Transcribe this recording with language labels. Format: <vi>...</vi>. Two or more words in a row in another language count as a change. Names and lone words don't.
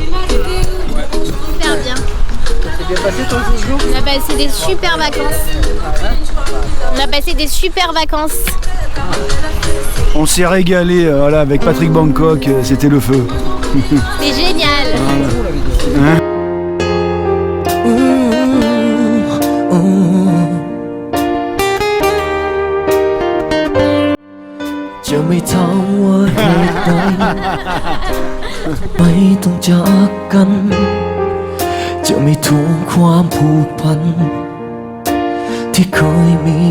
<fr>Super bien. Ça s'est bien passé ton jour? On a passé des super vacances. On a passé des super vacances. On s'est régalé voilà, avec Patrick Bangkok, c'était le feu. C'est génial. Hein?</fr> <th>จะไม่ถามว่าเหตุใดไม่ต้องจากกัน จะไม่ทวงความผูกพัน ที่เคยมี</th>